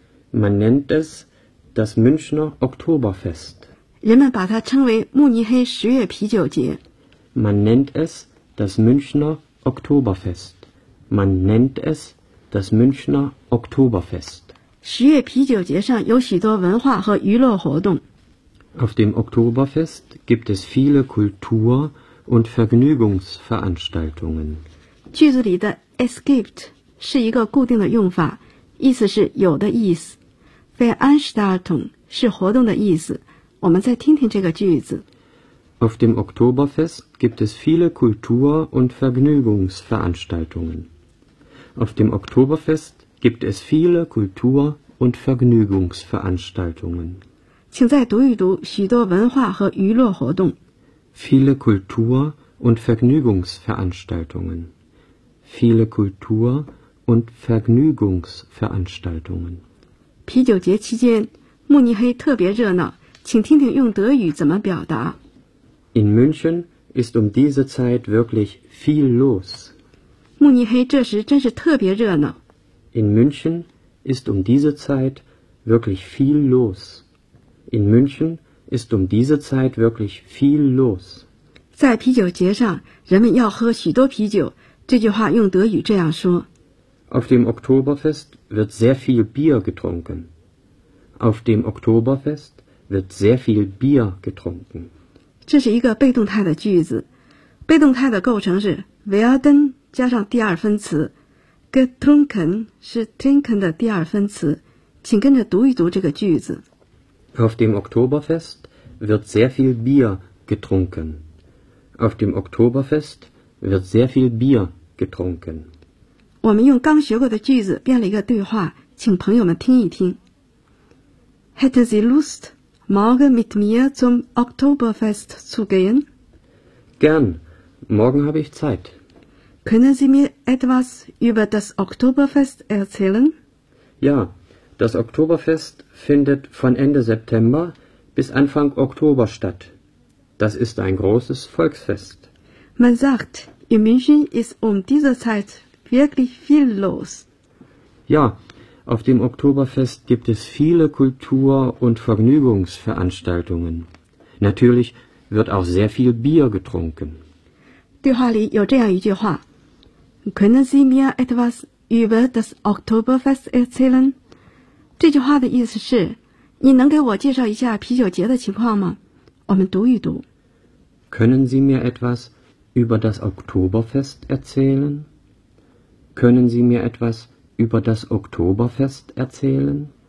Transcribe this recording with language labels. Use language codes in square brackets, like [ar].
[de] Man nennt es das Münchner Oktoberfest. [zh] 人们把它称为慕尼黑十月啤酒节。 [de] Man nennt es das Münchner Oktoberfest. Man nennt es das Münchner Oktoberfest. [zh] 十月啤酒节上有许多文化和娱乐活动。 [de] Auf dem Oktoberfest gibt es viele Kultur- und Vergnügungsveranstaltungen. [zh] 句子里的 [de] es gibt [zh] 是一个固定的用法，意思是有的意思。 Veranstaltung 是活动的意思。我们再听听这个句子。 [de] Auf dem Oktoberfest gibt es viele Kultur- und Vergnügungsveranstaltungen. Auf dem Oktoberfest gibt es viele Kultur- und Vergnügungsveranstaltungen. [zh] 请再读一读许多文化和娱乐活动。 [de] Viele Kultur- und Vergnügungsveranstaltungen. Viele Kultur- und Vergnügungsveranstaltungen. [zh] 啤酒节期间，慕尼黑特别热闹。请听听用德语怎么表达。 [de] In München ist diese Zeit wirklich viel los. [zh] 慕尼黑这时真是特别热闹。 [de] In München ist diese Zeit wirklich viel los. In München ist diese Zeit wirklich viel los. [zh] 在啤酒节上，人们要喝许多啤酒。这句话用德语这样说。 [de] Auf dem Oktoberfest wird sehr viel Bier getrunken. Auf dem Oktoberfest wird sehr viel Bier getrunken. [zh] 这是一个被动态的句子。被动态的构成是 werden 加上第二分词。 Getrunken 是 trinken 的第二分词，请跟着读一读这个句子。 [de] Auf dem Oktoberfest wird sehr viel Bier getrunken. Auf dem Oktoberfest wird sehr viel Bier getrunken. [zh] 我们用刚学过的句子编了一个对话，请朋友们听一听。 [de] Hätten Sie Lust, morgen mit mir zum Oktoberfest zu gehen? Gern, morgen habe ich Zeit. Können Sie mir etwas über das Oktoberfest erzählen? Ja, das Oktoberfest findet von Ende September bis Anfang Oktober statt. Das ist ein großes Volksfest. Man sagt, in München ist diese Zeit wirklich viel los. Ja, auf dem Oktoberfest gibt es viele Kultur- und Vergnügungsveranstaltungen. Natürlich wird auch sehr viel Bier getrunken. [zh] 对话里有这样一句话。 [de] Können Sie mir etwas über das Oktoberfest erzählen? [zh] 这句话的意思是，你能给我介绍一下啤酒节的情况吗？我们读一读。 [de] Können Sie mir etwas über das Oktoberfest erzählen? Können Sie mir etwas über das Oktoberfest erzählen?